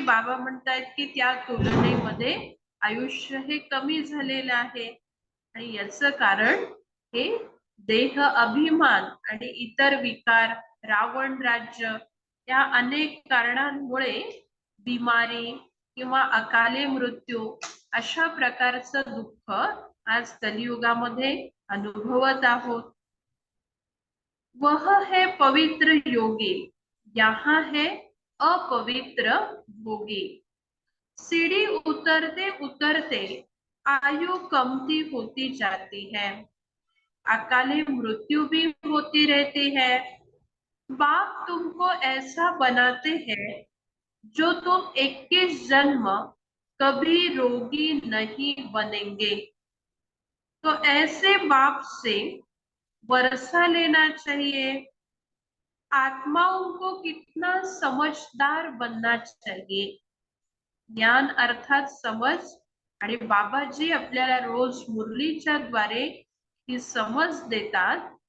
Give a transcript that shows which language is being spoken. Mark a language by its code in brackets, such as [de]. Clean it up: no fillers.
[mr] बाबा म्हणतायत की त्या तुलनेमध्ये आयुष्य हे कमी झालेलं आहे, आणि याचं कारण हे देह अभिमान आणि इतर विकार, रावण राज्य या अनेक कारणांमुळे बिमारी किंवा अकाले मृत्यू अशा प्रकारचं दुःख आज कलियुगामध्ये अनुभवत आहोत। [hi] वह है पवित्र योगी, यहाँ है अपवित्र भोगी। सीढ़ी उतरते उतरते आयु कमती होती जाती है, अकाले मृत्यु भी होती रहती है। बाप तुमको ऐसा बनाते हैं जो तुम 21 जन्म कभी रोगी नहीं बनेंगे। तो ऐसे बाप से वर्षा लेना चाहिए। आत्माओं को कितना समझदार बनना चाहिए। [mr] ज्ञान अर्थात समज, आणि बाबाजी आपल्याला रोज मुरलीच्या द्वारे ही समज देतात।